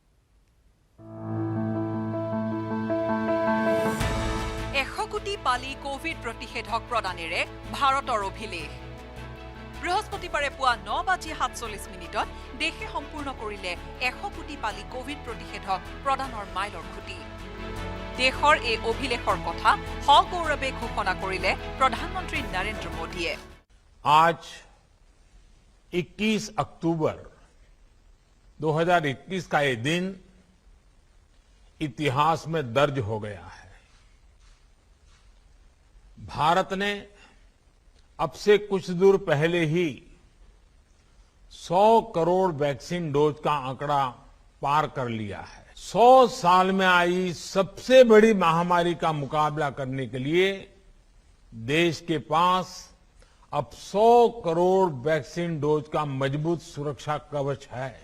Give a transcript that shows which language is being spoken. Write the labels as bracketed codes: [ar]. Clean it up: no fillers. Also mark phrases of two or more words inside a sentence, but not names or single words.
[as] 100 কোটি পালি কোভিড প্ৰতিষেধক প্ৰদানেৰে ভাৰতৰ অভিলেখ বৃহস্পতিবাৰে পুৱা 9:47 দেশে সম্পূৰ্ণ কৰিলে 100 কোটি পালি কোভিড প্ৰতিষেধক প্ৰদানৰ মাইলৰ খুঁটি দেশৰ এই অভিলেখৰ কথা সগৌৰৱে ঘোষণা কৰিলে প্ৰধানমন্ত্ৰী নৰেন্দ্ৰ মোদীয়ে [hi] आज 21 अक्टूबर 2021 का ये दिन इतिहास में दर्ज हो गया है भारत ने अब से कुछ दूर पहले ही 100 करोड़ वैक्सीन डोज का आंकड़ा पार कर लिया है 100 साल में आई सबसे बड़ी महामारी का मुकाबला करने के लिए देश के पास अब 100 करोड़ वैक्सीन डोज का मजबूत सुरक्षा कवच है